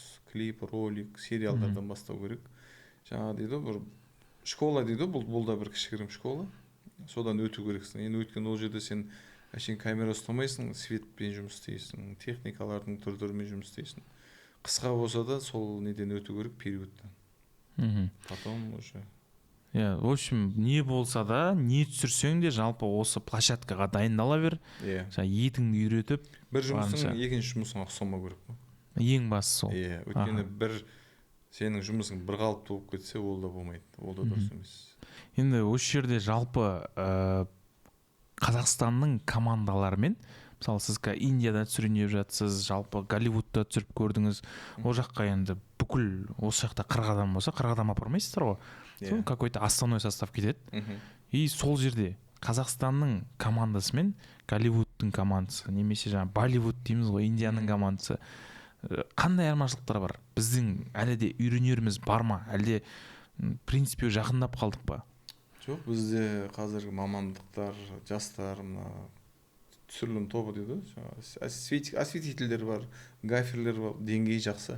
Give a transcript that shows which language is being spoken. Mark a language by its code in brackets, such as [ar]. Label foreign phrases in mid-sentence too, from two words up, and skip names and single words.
[kk] Клип, ролик, сериалдардан бастау керек. Жаңа дейді, бір школа дейді, бұл да бір кішігірім школа. Содан өту керексің. Енді өткен ол жерде сен әшейін камера ұстамайсың, светпен жұмыс істейсің, техникалардың түрлерімен жұмыс істейсің. Қысқа болса да сол неден өту керек, периодтан. [ru] Потом уже в общем, [kk] не болса да, не түсірсең де жалпы осы площадкаға дайындала бер. Етіңді үйретіп, бір жұмысың екінші жұмысыңа ұқсамау керек па? Ең бастысы сол. Өйткені бір сенің жұмысың бір қалыпты болып кетсе, ол да болмайды. Ол да дұрыс емес. Енді осы жерде жалпы Қазақстанның командаларымен, мысалы сіз Индияда түсіріп жатсыз, жалпы Голливудта түсіріп көрдіңіз, ол жаққа енді бүкіл осы жақта 40 адам болса, 40 адам апармайсыздар ғой. Сол [ru] какой-то основной состав [kk] кетеді. И сол жерде Қазақстанның командасы мен Голливудтың командасы, немесе жаңа Болливуд дейміз ғой, Индияның командасы, қандай айырмашылықтар бар? Біздің әлі де үйренеріміз бар ма? Әлде принципе жақындап қалдық па? Жоқ, бізде қазіргі мамандықтар, жастар, түсірілім тобы дейді, осветительдер бар, гаферлер бар, деңгейі жақсы.